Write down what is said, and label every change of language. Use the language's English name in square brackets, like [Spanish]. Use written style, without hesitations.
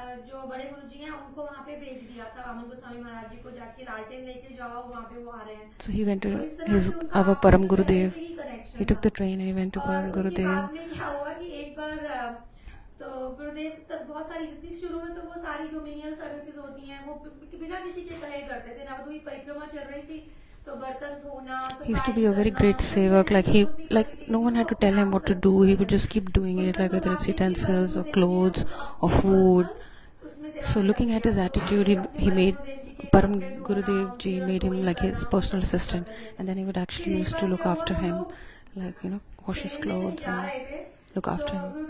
[Hindi] जो बड़े गुरुजी हैं उनको वहाँ पे भेज दिया था रामन गोस्वामी महाराज जी को जाके लालटेन लेके जाओ वहाँ पे वो आ रहे हैं. [English] So he went to our Param Gurudev. He took the train and he went to Param Gurudev. [Hindi] बाद में क्या हुआ कि एक बार तो गुरुदेव तक बहुत सारी जितनी शुरू में तो वो सारी जो मिनियल सर्विसेज होती हैं वो बिना किसी के कहे करते थे. नवद्वीप परिक्रमा चल रही थी. [English] He used to be a very great sevak. Like no one had to tell him what to do. He would just keep doing it, like whether it's utensils or clothes or food. So looking at his attitude, he made Param Gurudev ji made him like his personal assistant, and then he would actually used to look after him, like wash his clothes and look after him.